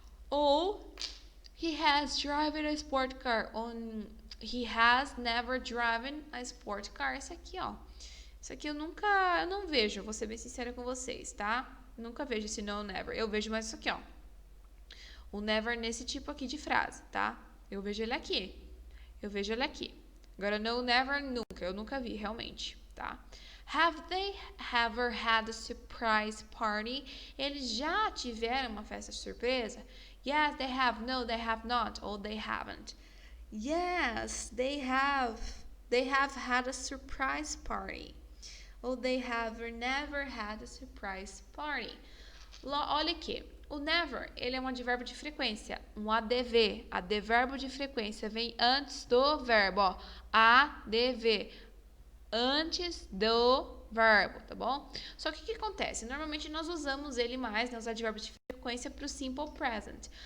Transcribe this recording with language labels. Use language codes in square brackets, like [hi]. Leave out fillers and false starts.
[en] Ou he has driven a sport car. He has never driven a sport car. [pt] Esse aqui, ó. Isso aqui eu não vejo, vou ser bem sincera com vocês, tá? Nunca vejo esse no, never. Eu vejo mais isso aqui, ó. O never nesse tipo aqui de frase, tá? Eu vejo ele aqui. Agora, no, never, nunca. Eu nunca vi, realmente, tá? [en] Have they ever had a surprise party? [pt] Eles já tiveram uma festa surpresa? [en] Yes, they have. No, they have not. Or they haven't. Yes, they have. They have had a surprise party. Or they have never had a surprise party. [pt] Olha aqui. O never, ele é um advérbio de frequência, um ADV. Advérbio de frequência vem antes do verbo, ó. ADV. Antes do verbo, tá bom? Só que o que acontece? Normalmente nós usamos ele mais, né, os advérbios de frequência, para o simple present.